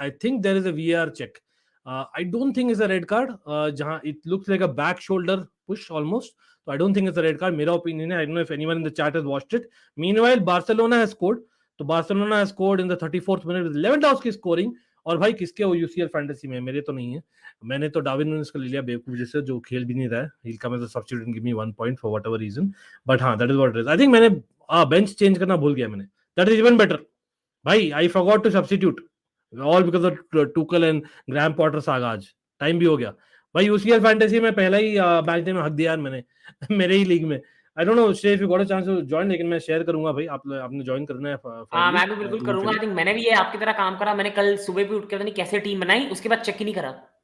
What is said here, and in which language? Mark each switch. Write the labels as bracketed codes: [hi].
[en] I think there is a VAR check. I don't think is a red card, जहाँ it looks like a back shoulder push almost. तो I don't think it's a red card, [hi] मेरा opinion है। [en] I don't know if anyone in the chat has watched it. Meanwhile Barcelona has scored. तो Barcelona has scored in the 34th minute with Lewandowski scoring. [hi] और भाई किसके वो UCL fantasy में, मेरे तो नहीं है। मैंने तो डार्विन नूनेस को ले लिया बेवकूफ जैसे, जो खेल भी नहीं रहा है। [en] He'll come as a substitute and give me 1 point for whatever reason. But हाँ, that is what it is. I think [hi] मैंने बेंच चेंज करना भूल गया मैंने। [en] That is even better. भाई I forgot to substitute. All because of Tuchel and Graham Potter saga आज। [hi] Time भी हो गया। भाई यूसीएल फैंटेसी में पहला ही मैच डे में हक दिया यार मैंने मेरे ही लीग में। [en] I don't know if you got a chance to join, [hi] लेकिन मैं शेयर करूंगा भाई, आपने ज्वाइन करना है हाँ, [en] finally [hi] मैं भी बिल्कुल करूंगा। आई [en] Eventually. [hi] थिंक मैंने भी ये आपकी तरह काम करा। मैंने कल सुबह भी उठ के पता नहीं कैसे टीम बनाई, उसके बाद चेक ही नहीं करा।